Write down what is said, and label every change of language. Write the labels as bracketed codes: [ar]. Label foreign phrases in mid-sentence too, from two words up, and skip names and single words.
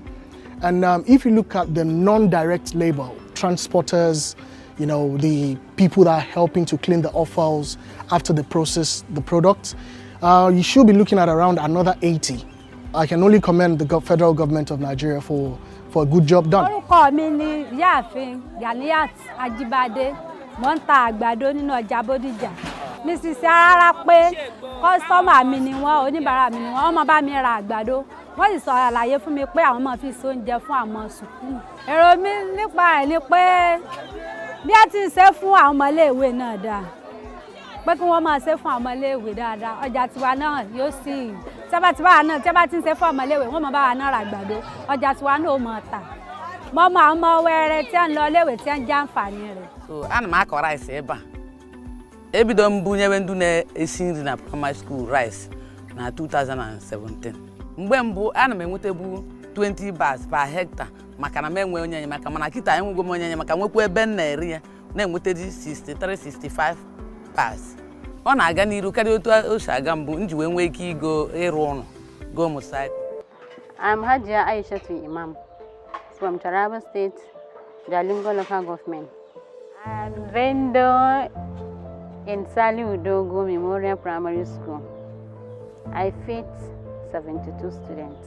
[en] And if you look at the non-direct labor, transporters, you know, the people that are helping to clean the offals after they process the product. You should be looking at around another 80. I can only commend the federal government of Nigeria for a good job done. Mrs. [yo] Arara pé customer mi ni wọ́n, oníbàárà mi ni wọ́n máa bá mi ra àgbàdo. Wọ́n sì sọ àlàyé fún mi pé àwọn máa fi so oúnjẹ fún àwọn sùkúù. Èrò mi nípa ẹ̀ ni pé bí a ti ń ṣe fún àwọn ọmọléèwé náà dáa. Pé kí wọ́n máa ṣe fún àwọn ọmọléèwé dáadáa. Ọjà tiwa náà yóò sì tí a bá ti ń ṣe fún ọmọléèwé wọ́n máa bá wa náà ra àgbàdo. Ọjà tiwa náà ó máa tà. Mo mọ àwọn ọmọ wẹ́rẹ́ tí ń lọ léèwé tí ń jẹ àǹfààní rẹ̀. [ig] So ana m akọ rice ebe a. Ebido mbunyewe ndu na-esi nri na [en] primary school [ig] rice na 2017. Mgbe mbụ ana m enwetebu 20 [en] bags per hectare [ig] maka na m enwe onye enyemaka mana kịta enwego m onye enyemaka nwekwa ebe m na-eri ya na-enwetedi 63-65 bags. Ọ na-aga n'iru karịa otu o si aga mbụ nji wee nwee ike ịrụ ụlọ go motorcycle. [en] I'm Hajia Aishatu Imam from Taraba State, Jalingo local government. I'm vendor in Sali Udogo Memorial Primary School. I feed 72 students.